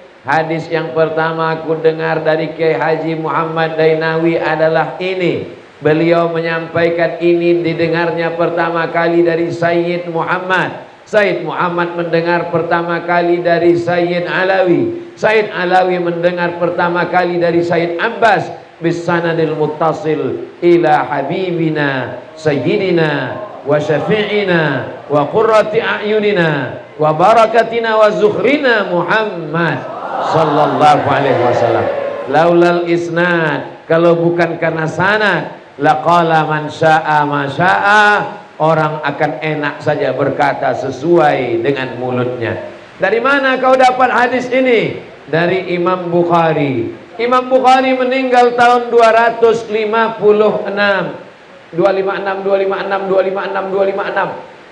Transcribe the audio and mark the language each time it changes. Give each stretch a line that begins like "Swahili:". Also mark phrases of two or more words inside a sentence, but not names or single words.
Indonesian: Hadis yang pertama aku dengar dari Kiai Haji Muhammad Dainawi adalah ini. Beliau menyampaikan ini didengarnya pertama kali dari Sayyid Muhammad. Sayyid Muhammad mendengar pertama kali dari Sayyid Alawi. Sayyid Alawi mendengar pertama kali dari Sayyid Abbas
Arabic: بسند المتصل إلى حبيبنا سيدنا وشفيعنا وقرة أعيننا وبركتنا وذخرنا محمد صلى الله عليه وسلم. لولا الإسناد,
Indonesian: kalau bukan karena sanad,
Arabic: لقال من شاء ما شاء,
Indonesian: orang akan enak saja berkata sesuai dengan mulutnya. Dari mana kau dapat hadis ini? Dari Imam Bukhari. Imam Bukhari meninggal tahun 256. 256.